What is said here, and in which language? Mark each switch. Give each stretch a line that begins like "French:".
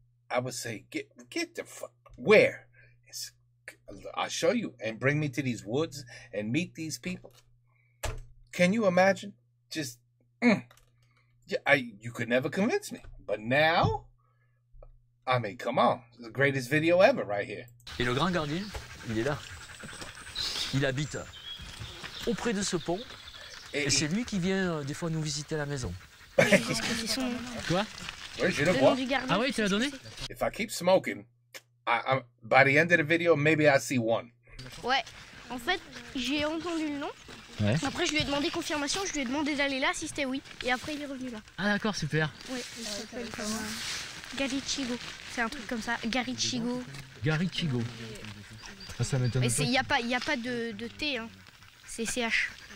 English: I would say, get the fuck, where? I'll show you, and bring me to these woods and meet these people. Can you imagine? Just, you could never convince me. But now, I mean, come on. It's the greatest video ever right here.
French: Et le grand gardien, il est là. Il habite auprès de ce pont. Et c'est lui qui vient des fois nous visiter à la maison. Quoi? Oui, je le vois. Ah oui, tu l'as donné?
English: If I keep smoking, by the end of the video, maybe I see one.
French: Ouais, en fait, j'ai entendu le nom. Ouais. Après, je lui ai demandé confirmation, je lui ai demandé d'aller là si c'était oui. Et après, il est revenu là. Ah d'accord, super. Ouais, il s'appelle Garichigo. C'est un truc comme ça, Garichigo. Garichigo. Ça m'étonne. Mais il n'y a pas de T, hein. C'est CH.